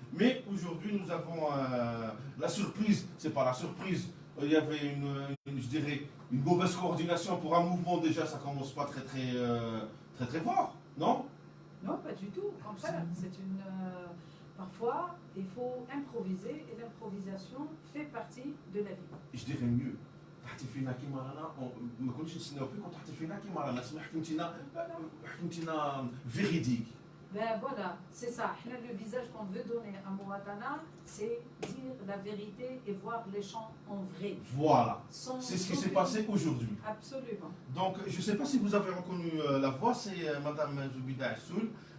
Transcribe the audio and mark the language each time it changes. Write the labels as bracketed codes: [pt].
[fr] Mais aujourd'hui, nous avons la surprise, c'est pas la surprise, il y avait je dirais, une mauvaise coordination pour un mouvement, déjà ça commence pas très fort, non? Non, pas du tout. Au contraire, c'est une. Parfois, il faut improviser et l'improvisation fait partie de la vie. Je dirais mieux. [ar] تحكي فينا كيما رانا ما كناش نستناو فيك وتحكي فينا كيما رانا سمح حكمتينا فيريديك. [fr] Ben voilà, c'est ça. Le visage qu'on veut donner à Mouatana, c'est dire la vérité et voir les gens en vrai. Voilà, c'est ce qui s'est passé aujourd'hui. Absolument. Donc, je ne sais pas si vous avez reconnu la voix, c'est Madame Zoubida Assoul.